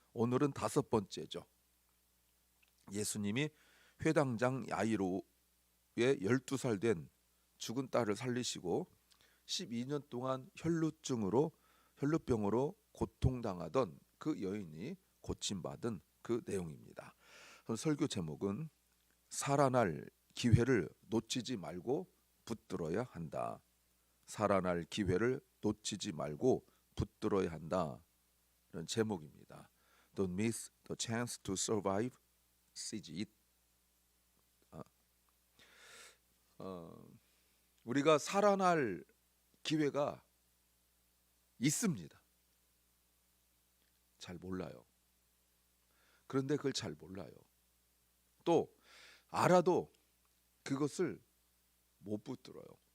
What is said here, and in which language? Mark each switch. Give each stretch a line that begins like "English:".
Korean: 오늘은 다섯 번째죠. 예수님이 회당장 야이로의 12살 된 죽은 딸을 살리시고 12년 동안 혈루병으로 고통당하던 그 여인이 고침받은 그 내용입니다. 설교 제목은 살아날 기회를 놓치지 말고 붙들어야 한다. 살아날 기회를 놓치지 말고 붙들어야 한다. 이런 제목입니다.
English: Don't miss the chance to survive, seize it.
Korean: 우리가 살아날 기회가 있습니다. 잘 몰라요. 그런데 그걸 잘 몰라요. 또 알아도 그것을 못 붙들어요.